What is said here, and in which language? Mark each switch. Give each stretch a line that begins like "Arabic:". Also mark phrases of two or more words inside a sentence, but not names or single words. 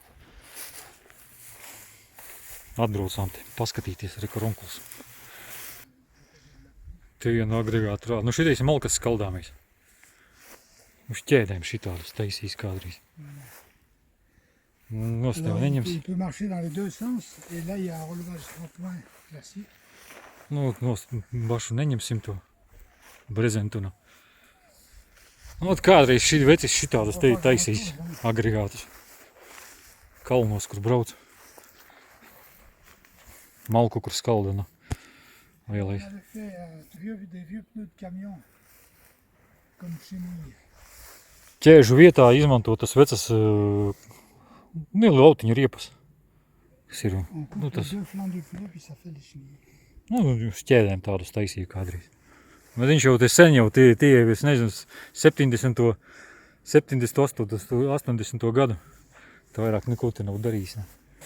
Latvian: Atbraucām te paskatīties, re, kur onkuls. Te vienu agregātu rāda. Nu, šitais ir malkas skaldāmies. Uz ķēdēm šitādus taisīs kādreiz. Nostāv neņems.
French: Il peut marcher dans les deux sens, et là il y a un relevage trottoir classique.
Latvian: Nu, bašu neņemsim to brezentunu. Nu, kādreiz šī vecis šitādus te taisīs agregātus. Kalnos, kur brauc. Malku, kur skaldina. Lielais.
French: On avait fait des vieux pneus de camion, comme chez nous.
Latvian: Ķēžu vietā izmanto tas vecas lautiņu riepas. Kas ir?
French: On coupe les deux flancs du pneu, puis ça fait les chenilles.
Latvian: Nu, uz ķēdēm tādus taisīja kādreiz. Bet viņš jau te sen jau, tie es nezinu, 70. 78. gadu. Tā vairāk neko te nav darījis. Ne?